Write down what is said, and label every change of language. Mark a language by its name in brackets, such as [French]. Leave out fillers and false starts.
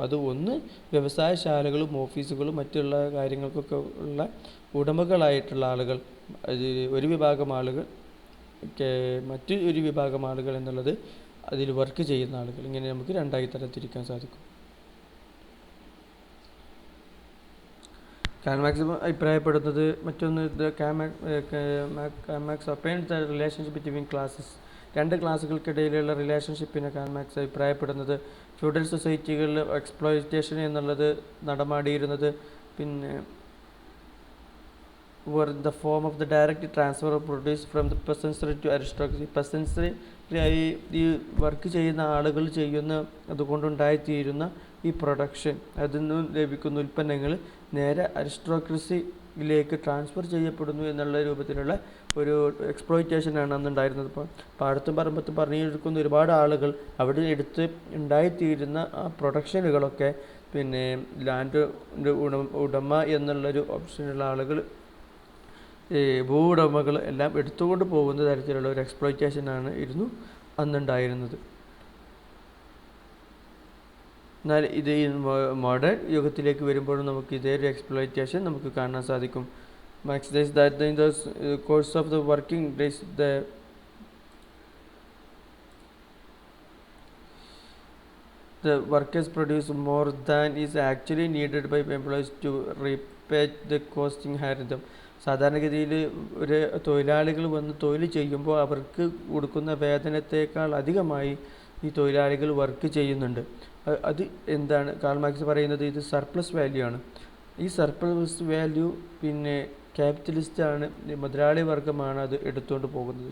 [Malayalam] അത് ഒന്ന് വ്യവസായശാലകളും ഓഫീസുകളും മറ്റുള്ള കാര്യങ്ങൾക്കൊക്കെ ഉള്ള ഉടമകളായിട്ടുള്ള ആളുകൾ, ഒരു വിഭാഗം ആളുകൾ, മറ്റൊരു വിഭാഗം ആളുകൾ എന്നുള്ളത് അതിൽ വർക്ക് ചെയ്യുന്ന ആളുകൾ. ഇങ്ങനെ നമുക്ക് രണ്ടായി തരത്തിരിക്കാൻ സാധിക്കും. കാൾ മാർക്സ് അഭിപ്രായപ്പെടുന്നത് മറ്റൊന്ന് Karl Marx [English] Opined the relationship between classes. [Malayalam] രണ്ട് ക്ലാസ്സുകൾക്കിടയിലുള്ള റിലേഷൻഷിപ്പിനെ കാൾ മാർക്സ് അഭിപ്രായപ്പെടുന്നത് ഫ്യൂഡൽ സൊസൈറ്റികളിൽ എക്സ്പ്ലോയിറ്റേഷൻ എന്നുള്ളത് നടമാടിയിരുന്നത് പിന്നെ [English] were in the form of the direct transfer of produce from the peasantry to aristocracy. [Malayalam] peasantry ഈ വർക്ക് ചെയ്യുന്ന ആളുകൾ ചെയ്യുന്ന അതുകൊണ്ടുണ്ടായിത്തീരുന്ന ഈ പ്രൊഡക്ഷൻ, അതിൽ നിന്നും ലഭിക്കുന്ന ഉൽപ്പന്നങ്ങൾ നേരെ അരിസ്റ്റോക്രസിയിലേക്ക് ട്രാൻസ്ഫർ ചെയ്യപ്പെടുന്നു എന്നുള്ള രൂപത്തിലുള്ള ഒരു എക്സ്പ്ലോയിറ്റേഷനാണ് അന്നുണ്ടായിരുന്നത്. ഇപ്പോൾ പാടത്തും പറമ്പത്തും പണിയെടുക്കുന്ന ഒരുപാട് ആളുകൾ അവിടെ എടുത്ത് ഉണ്ടായിത്തീരുന്ന ആ പ്രൊഡക്ഷനുകളൊക്കെ പിന്നെ ലാൻഡിൻ്റെ ഉടമ എന്നുള്ളൊരു ഓപ്ഷനുള്ള ആളുകൾ, ഭൂ ഉടമകൾ എല്ലാം എടുത്തുകൊണ്ട് പോകുന്ന തരത്തിലുള്ള ഒരു എക്സ്പ്ലോയിറ്റേഷനാണ് അന്നുണ്ടായിരുന്നത്. എന്നാൽ ഇത് ഈ മോഡേൺ യുഗത്തിലേക്ക് വരുമ്പോഴും നമുക്ക് ഇതേ ഒരു എക്സ്പ്ലോയിറ്റേഷൻ നമുക്ക് കാണാൻ സാധിക്കും. [English] Marx says that in the course of the working days the workers produce more than is actually needed by employees to repay the costing hired them. [Malayalam] സാധാരണഗതിയിൽ ഒരു തൊഴിലാളികൾ വന്ന് തൊഴിൽ ചെയ്യുമ്പോൾ അവർക്ക് കൊടുക്കുന്ന വേതനത്തേക്കാൾ അധികമായി ഈ തൊഴിലാളികൾ വർക്ക് ചെയ്യുന്നുണ്ട്. അത് എന്താണ് കാൾ മാർക്സ് പറയുന്നത്? ഇത് സർപ്ലസ് വാല്യൂ ആണ്. ഈ സർപ്ലസ് വാല്യൂ പിന്നെ ക്യാപിറ്റലിസ്റ്റാണ്, മുതലാളി വർഗമാണ് അത് എടുത്തുകൊണ്ട് പോകുന്നത്.